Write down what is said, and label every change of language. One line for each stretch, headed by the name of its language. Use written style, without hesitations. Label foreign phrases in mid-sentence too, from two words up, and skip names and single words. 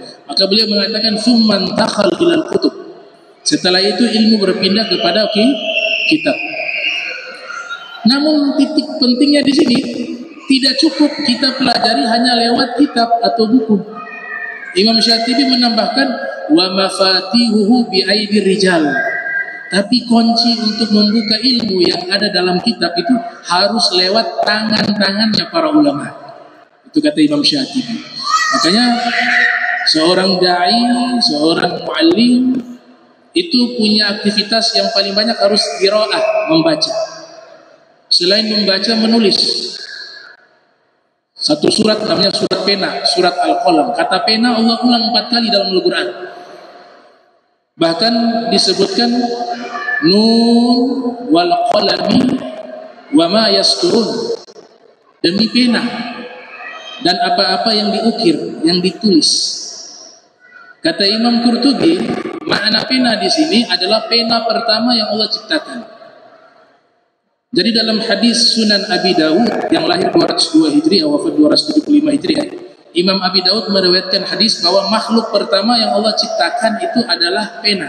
Indonesian: Maka beliau mengatakan
Arabic: ثم تخل إلى الكتب.
Indonesian: Setelah itu ilmu berpindah kepada kitab. Namun titik pentingnya di sini, tidak cukup kita pelajari hanya lewat kitab atau buku. Imam Syatibi menambahkan
Arabic: ومفاتيحه بأيدي الرجال.
Indonesian: Tapi kunci untuk membuka ilmu yang ada dalam kitab itu harus lewat tangan-tangannya para ulama. Itu kata Imam Syatibi. Makanya seorang dai, seorang muallim itu punya aktivitas yang paling banyak harus qiraah, membaca. Selain membaca, menulis. Satu surat namanya surat pena, surat Al-Qalam. Kata pena Allah ulang 4 kali dalam Al-Quran. Bahkan disebutkan
Arabic: ن والقلم وما يسطرون,
Indonesian: demi pena dan apa-apa yang diukir, yang ditulis. Kata Imam Qurtubi, makna pena di sini adalah pena pertama yang Allah ciptakan. Jadi dalam hadis Sunan Abi Dawud yang lahir 202 Hijriah, wafat 275 Hijriah, Imam Abi Dawud meriwayatkan hadis bahwa makhluk pertama yang Allah ciptakan itu adalah pena.